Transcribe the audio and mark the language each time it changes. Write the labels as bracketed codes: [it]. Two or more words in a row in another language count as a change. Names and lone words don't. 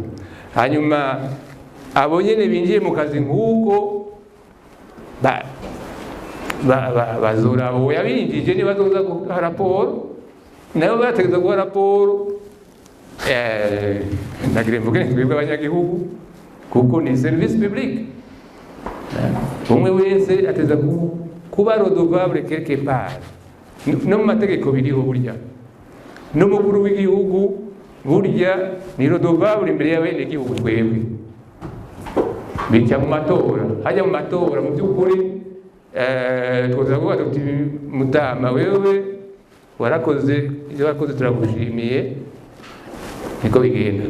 [rn] Hanyuma abo nyene binjiye mu kazi nk'uko bazora abo yabinjije ni bazoza guha raporo, nabo bategeza guha raporo. Nagire mvuge twebwe abanyagihugu kuko ni [fr] service public. [rn] Umwe wese ateza kuba [fr] redevable quelque part. [rn] No mu mategeko biriho burya n'umukuru w'igihugu burya ni redevable imbere y'abene gihugu. Twebwe bica mu matora, hajya mu matora mu by'ukuri twoza kuvuga tuti mutama wewe warakoze ibyo wakoze turagushimiye, niko bigenda.